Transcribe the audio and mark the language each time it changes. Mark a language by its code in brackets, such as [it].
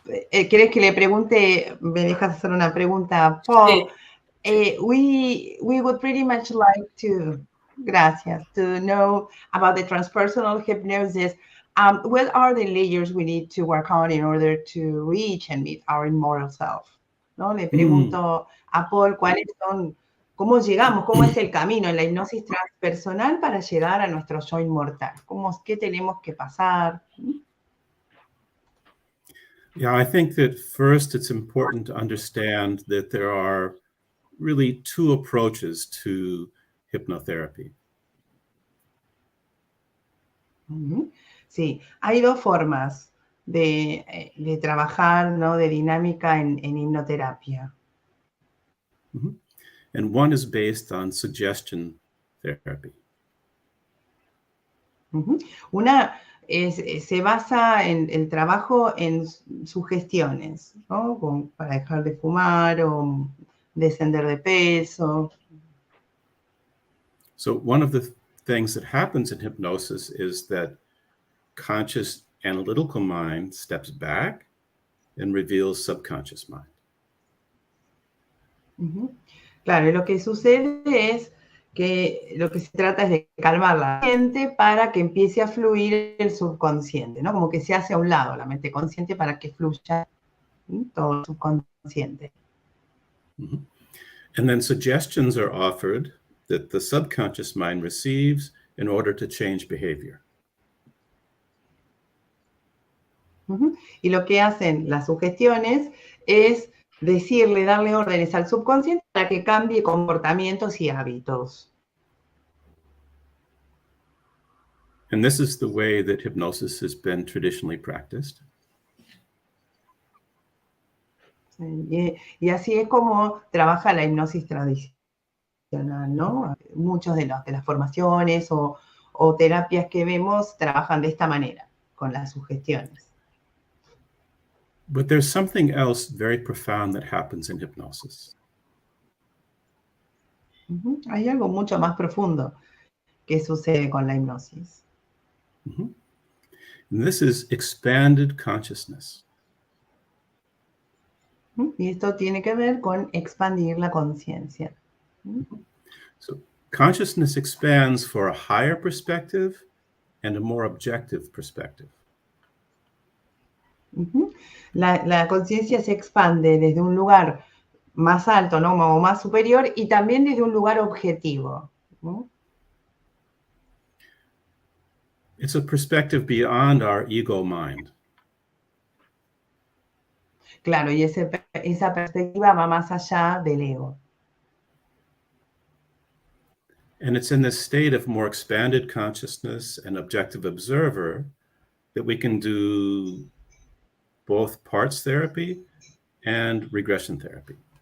[es] ¿Quieres que le pregunte? ¿Me dejas hacer una pregunta, Paul? Sí. [en] We would pretty much like to, [es] gracias, [en] to know about the transpersonal hypnosis. What are the layers we need to work on in order to reach and meet our immortal self? [es] ¿No? Le pregunto a Paul cuáles son, cómo llegamos, cómo es el camino en la hipnosis transpersonal para llegar a nuestro yo inmortal. ¿Qué tenemos que pasar? [en] Yeah, I think that first it's important to understand that there are really two approaches to hypnotherapy. [es] Sí, hay dos formas de trabajar, ¿no? De dinámica en hipnoterapia. [en] And one is based on suggestion therapy. [es] Una se basa en el trabajo en sugestiones, ¿no? Para dejar de fumar o descender de peso. [en] So one of the things that happens in hypnosis is that conscious analytical mind steps back and reveals subconscious mind. [es] Claro, y lo que sucede es que lo que se trata es de calmar la mente para que empiece a fluir el subconsciente, ¿no? Como que se hace a un lado la mente consciente para que fluya todo el subconsciente. [en] And then suggestions are offered that the subconscious mind receives in order to change behavior. [es] Y lo que hacen las sugestiones es decirle, darle órdenes al subconsciente para que cambie comportamientos y hábitos. [en] And this is the way that hypnosis has been traditionally practiced. [es] Y así es como trabaja la hipnosis tradicional, ¿no? Muchos de las formaciones o terapias que vemos trabajan de esta manera, con las sugestiones. [en] But there's something else very profound that happens in hypnosis. [es] Hay algo mucho más profundo que sucede con la hipnosis. [en] And this is expanded consciousness. [es] Y esto tiene que ver con expandir la conciencia. [en] So consciousness expands for a higher perspective and a more objective perspective. [es] La conciencia se expande desde un lugar más alto, ¿no? O más superior, y también desde un lugar objetivo, ¿no? [en] It's a perspective beyond our ego mind. [es] Claro, y esa perspectiva va más allá del ego. [en] And it's in this state of more expanded consciousness and objective observer that we can do both parts therapy and regression therapy.